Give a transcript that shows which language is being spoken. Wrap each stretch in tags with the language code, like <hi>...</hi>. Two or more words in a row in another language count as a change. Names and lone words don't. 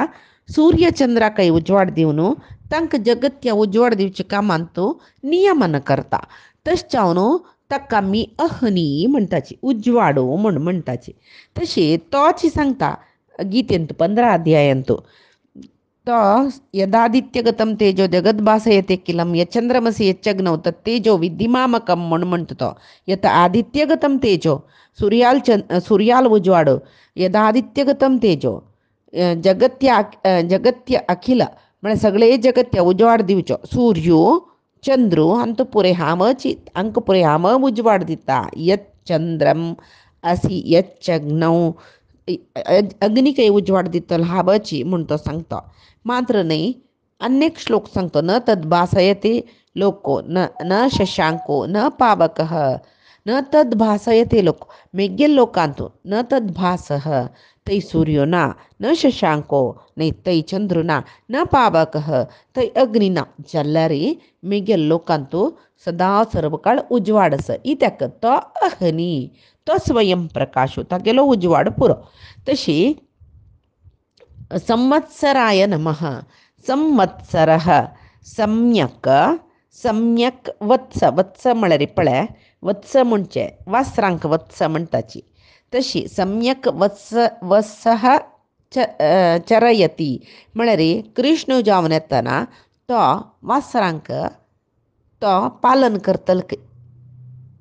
<kok>सूर्य चंद्राकय उजवाड दिवन तांकां जगत्या उजवाड दिवच्या कामांत नियमन करता. तशें जावन ताका आमी अहनी म्हणटाची, उजवाड म्हूण म्हणटाची. तशी तोच सांगता गीतेंत 15 अध्यायांत.</kok> <sa>तो यदादित्यगतं तेजो जगद्भासयते किलं यच्चंद्रमसि यच्चग्नौ तत्तेजो विद्धिमामकं</sa> <kok>म्हूण म्हणटा तो.</kok> <sa>यत आदित्यगतं तेजो</sa> <kok>सूर्याल उजवाड</kok> <sa>यदादित्यगतं तेजो</sa> <kok>जगत्य अखिल म्हळ्यार सगळे जगत्या उजवाड दिवचो. सूर्यो चंद्रू अंतपुरे हामची अंकपुरे हाम उजवाड दिता.</kok> <sa>यच्चंद्रम असि यच्चग्नौ</sa> <kok>अग्निकय उजवाड दितलो हाबची म्हूण तो सांगता. मात्र न्ही अनेक श्लोक सांगतो.</kok> <sa>न तद्भासयते लोको न शशांको न पावकः न तद्भासयते लोक.</sa> <kok>मेग्गे लोकांत</kok> <sa>न तद्भासः</sa> <kok>तै सूर्यो ना</kok> <sa>न शशांको</sa> <kok>न्ही तै चंद्र ना</kok> <sa>न पावकः</sa> <kok>तै अग्नी ना जाल्यार मेग्गे लोकांत सदा सर्व काळ उजवाड आसा. इत्याक तो अहनी, तो स्वयं प्रकाश तागेलो उजवाड पुरो.</kok> <sa>तशी संवत्सराय नमः. संवत्सरः सम्यक, सम्यक वत्स,</sa> <kok>वत्स म्हळ्यार पळय वत्स म्हणचे वासरांक वत्स म्हणटाची. तशी</kok> <sa>सम्यक वत्सः चरयती</sa> <kok>म्हळ्यार कृष्ण जावन येतना तो वासरांक तो पालन करतलो.</kok>